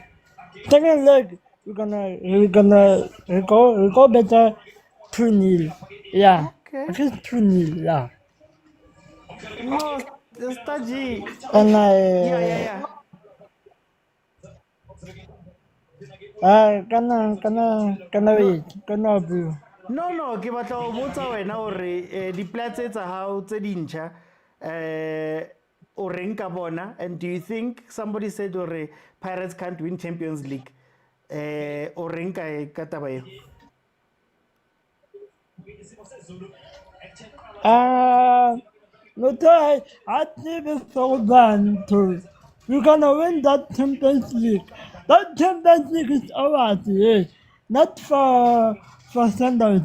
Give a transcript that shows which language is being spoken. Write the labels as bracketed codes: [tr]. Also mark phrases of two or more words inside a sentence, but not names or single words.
[en] Second leg, we're gonna go better 2-0. Yeah. Okay. 2-0. Yeah. No, Staji. And yeah. No, [st] ke batla ho botsa wena hore di-plans tsa hao tse dintjha o reng ka bona, [en] and do you think somebody said hore Pirates can't win Champions League? [st] O reng ka taba eo? [en] No, I never thought that we're gonna win that Champions League. That Champions League is ours, yes. Not for Sundowns.